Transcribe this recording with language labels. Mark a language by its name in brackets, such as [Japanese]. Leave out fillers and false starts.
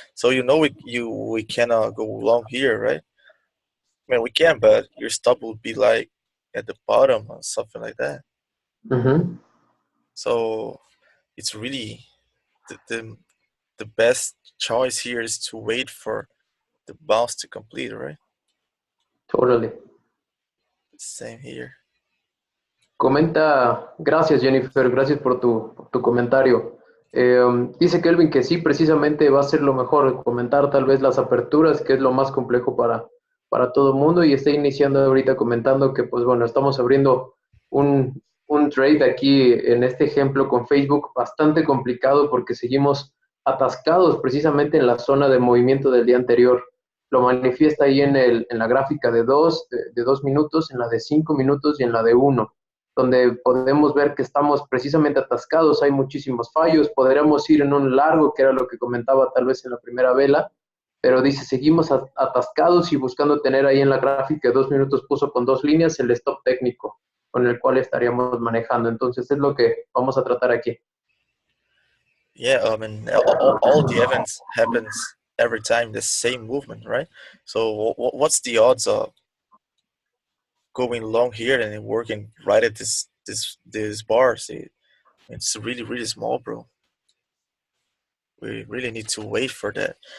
[English] So we cannot go long here, right? I mean we can, but your stop would be like at the bottom or something like that. Hmm. So it's really the best choice here is to wait for the bounce to complete, right? Totally. Same here. [Spanish] Comenta, gracias Jennifer, gracias por tu comentario. Dice Kelvin que sí, precisamente va a ser lo mejor comentar tal vez las aperturas, que es lo más complejo para todo el mundo, y está iniciando ahorita comentando que pues bueno, estamos abriendo un trade aquí en este ejemplo con Facebook bastante complicado porque seguimos atascados precisamente en la zona de movimiento del día anterior. Lo manifiesta ahí en la gráfica de 2 minutos, en la de 5 minutos y en la de uno, donde podemos ver que estamos precisamente atascados, hay muchísimos fallos, podríamos ir en un largo, que era lo que comentaba tal vez en la primera vela, pero dice, seguimos atascados y buscando tener ahí en la gráfica de 2 minutos puso con dos líneas el stop técnico con el cual estaríamos manejando. Entonces es lo que vamos a tratar aquí. [English] Yeah, I mean, all the events happens every time the same movement, right? So what's the odds of going long here and working right at this bars? It's really small, bro. We really need to wait for that.